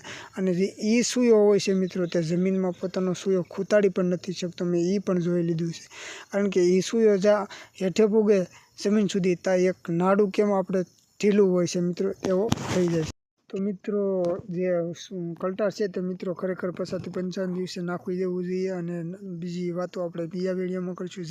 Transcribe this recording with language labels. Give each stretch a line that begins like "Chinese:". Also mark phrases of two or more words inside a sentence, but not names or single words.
Gujarati: અને જે ઈ સૂયો હોય છે મિત્રો તે જમીનમાં પોતાનો સૂયો ખૂતાડી પણ નથી શકતો મેં ઈ પણ જોઈ લીધું છે। કારણ કે ઈ સૂયો જા હેઠે પુગે જમીન સુધી તા એક નાડું કેમ આપણે ઢીલું હોય છે મિત્રો એવો થઈ જાય છે। તો મિત્રો જે કલ્ટાર છે તો મિત્રો ખરેખર 50 થી 55 દિવસે નાખી દેવું જોઈએ। અને બીજી વાતો આપણે બીજા વિડિયોમાં કરશું।